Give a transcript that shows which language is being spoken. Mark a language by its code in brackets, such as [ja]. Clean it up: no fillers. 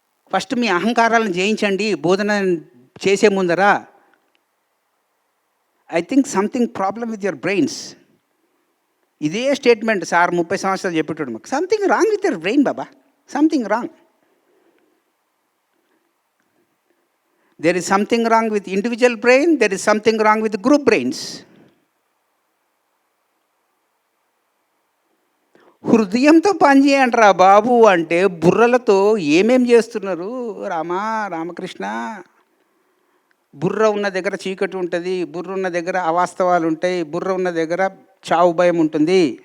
[te] First మీ అహంకారాలను జయించండి బోధన చేసే ముందరా. [en] I think something problem with your brains. [te] ఇదే స్టేట్మెంట్ సార్ 30 సంవత్సరాలు చెప్పేటాడు మాకు. [en] Something wrong with your brain బాబా, something wrong. There is something wrong with individual brain, there is something wrong with group brains. [te] హృదయంతో పనిచేయండిరా బాబు అంటే బుర్రలతో ఏమేం చేస్తున్నారు? రామకృష్ణ. బుర్ర ఉన్న దగ్గర చీకటి ఉంటుంది, బుర్ర ఉన్న దగ్గర అవాస్తవాలు ఉంటాయి, బుర్ర ఉన్న దగ్గర చావు భయం ఉంటుంది.